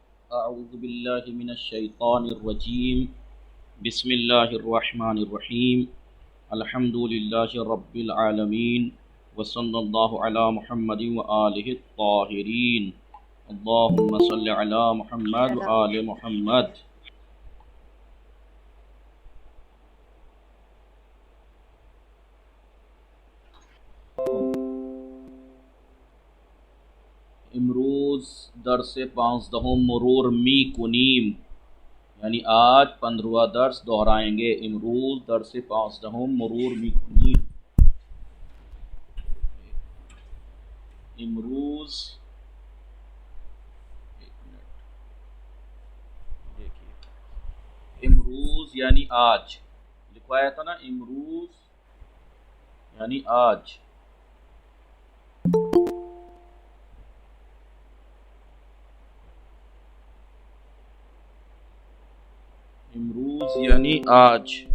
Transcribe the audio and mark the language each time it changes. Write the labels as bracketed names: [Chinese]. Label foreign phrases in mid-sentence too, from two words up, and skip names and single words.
[Arabic] أعوذ بالله من الشيطان الرجيم. بسم الله الرحمن الرحيم. الحمد لله رب العالمين وصلى الله على محمد وآله الطاهرين. اللهم صل على محمد وآل محمد. [Persian] امروز درس پانزدهم مرور می‌کنیم, [Hindi] यानी आज 15वां दर्स दोहराएंगे। [Persian] امروز درس پانزدهم مرور می‌کنیم. امروز, [Hindi] एक मिनट देखिए, इमरूज़ यानी आज लिखवाया था ना, इमरूज़ यानी आज। इमरूज़ यानी आज।